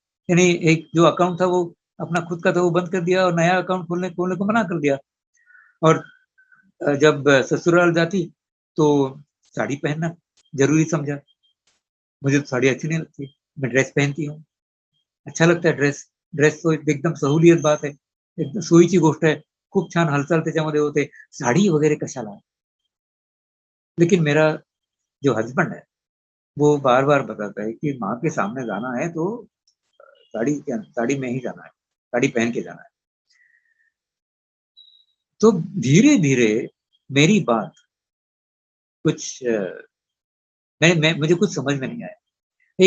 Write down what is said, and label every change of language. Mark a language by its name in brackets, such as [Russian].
[Hindi] यानी एक जो अकाउंट था वो अपना खुद का था वो बंद कर दिया और नया अकाउंट खोलने खोलने को मना कर दिया। और जब ससुराल जाती तो साड़ी पहनना जरूरी समझा। मुझे तो साड़ी अच्छी नहीं लगती, मैं ड्रेस पहनती हूँ, अच्छा लगता है ड्रेस। ड्रेस तो एकदम सहूलियत बात है, [Marathi] एकदम सोयीची गोष्ट आहे, खूप छान हालचाल त्याच्यामध्ये होते, साडी वगैरे कशाला। [Hindi] लेकिन मेरा जो हस्बैंड है वो बार बार बताता है कि माँ के सामने जाना है तो साड़ी में ही जाना है, साड़ी पहन के जाना है। तो धीरे धीरे मेरी बात कुछ मैं मुझे कुछ समझ में नहीं आया।